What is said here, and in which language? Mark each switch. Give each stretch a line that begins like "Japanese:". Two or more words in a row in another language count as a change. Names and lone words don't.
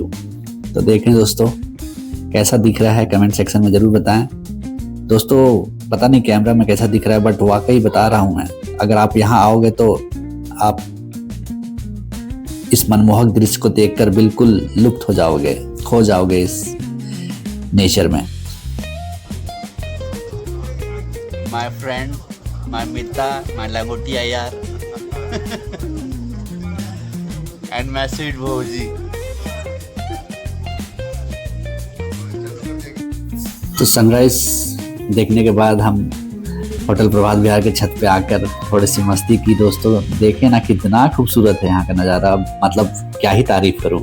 Hindi: तो देखें दोस्तों कैसा दिख रहा है, कमेंट सेक्शन में ज़रूर बताएं। दोस्तों पता नहीं कैमरा में कैसा दिख रहा है, बट वाकई बता रहा हूँ मैं। अगर आप यहाँ आओगे तो आप इस मनमोहक दृश्य को देखकर बिल्कुल लुप्त हो जाओगे, खो जाओगे इस नेचर में।
English: My friend, my Mita, my
Hindi: लंगोटिया यार
English: and my sweet भौजी।
Hindi: तो सनराइज देखने के बाद हम होटल प्रभात विहार के छत पे आकर थोड़ी सी मस्ती की। दोस्तों देखें ना कितना खूबसूरत है यहाँ का नज़ारा, मतलब क्या ही तारीफ करूँ।